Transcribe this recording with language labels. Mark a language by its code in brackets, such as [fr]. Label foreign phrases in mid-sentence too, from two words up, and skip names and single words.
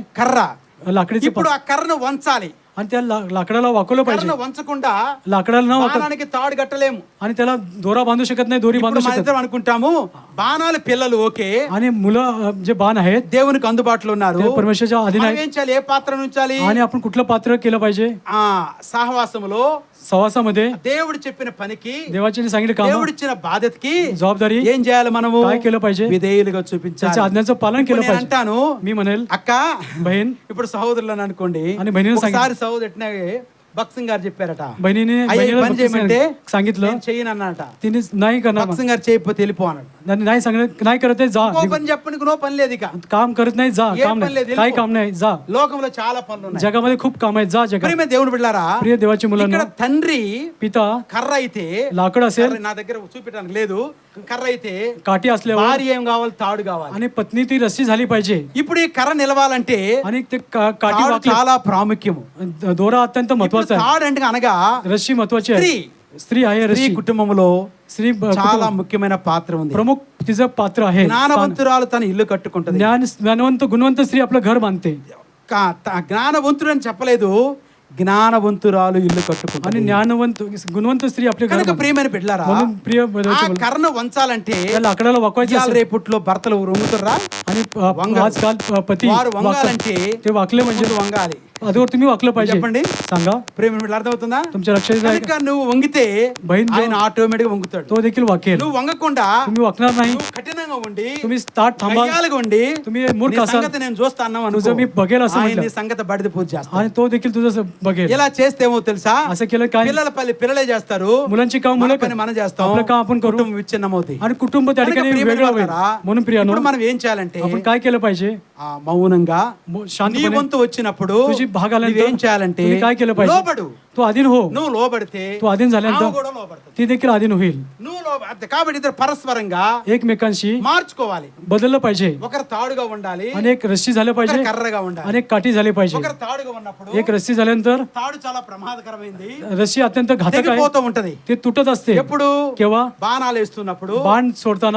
[te] కర్ర. [mr] लाकडीचं [te] ఇప్పుడు ఆ కర్రను వంచాలి. [mr] आणि त्या लाकडाला वाकवलं पाहिजे. [te] కర్రను వంచకుండా [mr] लाकडाला न वाकव [te] బాణానికి తాడు కట్టలేము. [mr] आणि त्याला दोरा बांधू शकत नाही, दोरी बांधू [te] ఇప్పుడు మన [mr] शकत. [te] ఇద్దరం అనుకుంటాము బాణాల పిల్లలు ఓకే, [mr] आणि मुलं जे बाण आहेत [te] దేవునికి అందుబాటులో ఉన్నారు, [mr] ते परमेश्वराच्या अधीन [te] మనం [mr] आहेत. [te] ఏం చేయాలి? ఏ పాత్ర ఉంచాలి? [mr] आणि आपण कुठलं पात्र केलं पाहिजे? [te] ఆ సహవాసములో [mr] सहवासामध्ये [te] దేవుడు చెప్పిన పనికి, [mr] देवाचे सांगितले काम, [te] దేవుడు ఇచ్చిన బాధ్యతకి [mr] जबाबदारी [te] ఏం చేయాలి? మనము [mr] काय केलं पाहिजे? [te] విధేయులుగా చూపించాలి. [mr] त्याच्या आज्ञाचं पालन [te] ఇప్పుడు [mr] केलं [te] నేను [mr] पाहिजे. [te] అంటాను, [mr] मी म्हणेल [te] అక్క [mr] बहीण, [te] ఇప్పుడు సహోదరులను అనుకోండి, [mr] आणि बहिणीने [te] ఒకసారి సహోదరు ఎట్నే భక్సింగ్ గారు చెప్పారట, [mr] बहिणीने [te] అయ్యా ఈ [mr] बहिणीला [te] పని [mr] फक्त [te] చేయమంటే [mr] सांगितलं, [te] నేను చెయ్యను అన్నట. [mr] तिने नाही करणार, [te] భక్సింగ్ గారు చేయకపోతే వెళ్ళిపో అన్నాడు. [mr] नाही सांगणार, नाही करत आहे, जा, [te] ఇంకో పని చెప్పడానికి నో పని లేదు. ఇక [mr] काम करत नाही, जा, [te] ఏ [mr] काम [te] పని లేదు, [mr] नाही, काय काम नाही, जा, [te] లోకంలో చాలా పనులు ఉన్నాయి. [mr] जगामध्ये खूप काम आहेत, जा जगात. [te] ప్రియమైన దేవుని బిడ్డలారా, [mr] प्रिय देवाची मुलांना, [te] ఇక్కడ తండ్రి [mr] पिता [te] కర్ర అయితే, [mr] लाकड असेल, [te] కర్ర నా దగ్గర చూపించడానికి లేదు, కర్ర అయితే [mr] काठी असल्यावर, [te] భార్య ఏం కావాలి? తాడు కావాలి. [mr] आणि पत्नी ती रस्सी झाली पाहिजे. [te] ఇప్పుడు ఈ కర్ర నిలవాలంటే [mr] आणि ते काठी [te] తాడు [mr] वाकली, [te] చాలా ప్రాముఖ్యము. [mr] दोरा अत्यंत [te] ఇప్పుడు [mr] महत्वाचा आहे. [te] తాడు అంటే అనగా [mr] रस्सी महत्वाची [te] స్త్రీ, [mr] आहे. स्त्री आहे, [te] స్త్రీ [mr] रस्सी. [te] కుటుంబంలో [mr] स्त्री [te] చాలా ముఖ్యమైన పాత్ర ఉంది. [mr] प्रमुख तिचं पात्र आहे. [te] జ్ఞానవంతురాలు తన ఇల్లు కట్టుకుంటది. [mr] ज्ञानवंत गुणवंत स्त्री आपलं घर बांधते. [te] జ్ఞానవంతుడు అని చెప్పలేదు, జ్ఞానవంతురాలు ఇల్లు [mr] आणि [te] కట్టుకుంటది. [mr] ज्ञानवंत गुणवंत स्त्री आपले घर [te] కనుక [mr] बांधते. [te] ప్రియమైన బిడ్డలారా, [mr] म्हणून प्रिय [te] ఆ [mr] देवाचे मुलं, [te] కర్రను వంచాలంటే [mr] त्या लाकडाला वाकवायचे [te] ఇవాళ [mr] असेल, [te] రేపుట్లో భర్తలు వంగుతుర్రా? [mr] आणि [te] వంగరు. [mr] आजकाल पती [te] వారు [mr] वाकतात. [te] వంగాలంటే [mr] ते वाकले म्हणजे [te] ముందు వంగాలి. [mr] अगोदर तुम्ही वाकलं पाहिजे. [te] చెప్పండి [mr] सांगा, [te] ప్రేమ బిడ్డలు, అర్థమవుతుందా? [mr] तुमच्या लक्षात येत आहे का? [te] కనుక నువ్వు వంగితే [mr] बहीण [te] ఆయన ఆటోమేటిక్ గా వంగుతాడు. [mr] तो देखील वाकेल. [te] నువ్వు వంగకుండా [mr] तुम्ही वाकणार नाही, [te] నువ్వు కఠినంగా ఉండి, [mr] तुम्ही ताट थांबा, [te] గయ్యాలుగా ఉండి, [mr] तुम्ही मूर्ख [te] నీ [mr] असाल, [te] సంగతి నేను చూస్తా అన్నావు అనుకో, [mr] तुझं मी बघेल असं [te] ఆయన [mr] म्हटलं, [te] నీ సంగతి బడిద పూజ చేస్తాడు. [mr] आणि तो देखील तुझं बघेल. [te] ఇలా చేస్తే ఏమో తెలుసా? [mr] असं केलं काय? [te] పిల్లల పల్లి పిల్లలే చేస్తారు, [mr] मुलांची काम [te] మన [mr] मुलं [te] పని మనం చేస్తాం, [mr] आपलं काम आपण करू, [te] కుటుంబం విచ్ఛిన్నమవుతాయి. [mr] आणि कुटुंब त्या [te] కనుక [mr] ठिकाणी [te] ప్రియమైన [mr] वेगळं होईल. [te] వాళ్ళారా, [mr] म्हणून प्रियानो, [te] ఇప్పుడు మనం ఏం చేయాలంటే [mr] आपण काय केलं पाहिजे? [te] మౌనంగా నీ [mr] शांतपणे [te] వంతు వచ్చినప్పుడు [mr] तुझी भाग आल्यानंतर [te] నువ్వేం చేయాలంటే [mr] तुम्ही काय केलं पाहिजे? [te] లోబడు. [mr] तो अधीन हो. [te] నువ్వు లోబడితే [mr] तो अधीन [te] ఆమె [mr] झाल्यानंतर [te] కూడా లోబడుతుంది. [mr] ती देखील अधीन होईल. [te] నువ్వు లోబడితే కాబట్టి ఇద్దరు పరస్పరంగా [mr] एकमेकांशी [te] మార్చుకోవాలి. [mr] बदललं पाहिजे. [te] ఒకరు తాడుగా ఉండాలి, [mr] आणि एक रस्सी झालं [te] ఒకరు [mr] पाहिजे, [te] కర్రగా ఉండాలి. [mr] आणि एक काठी झाली पाहिजे. [te] ఒకరు తాడుగా ఉన్నప్పుడు [mr] एक रस्सी झाल्यानंतर [te] తాడు చాలా ప్రమాదకరమైంది, [mr] रस्सी अत्यंत घातक आहे, [te] తెగిపోతూ ఉంటది. [mr] ते तुटत असते. [te] ఎప్పుడు [mr] केव्हा? [te] బాణాలు వేస్తున్నప్పుడు [mr] बाण सोडताना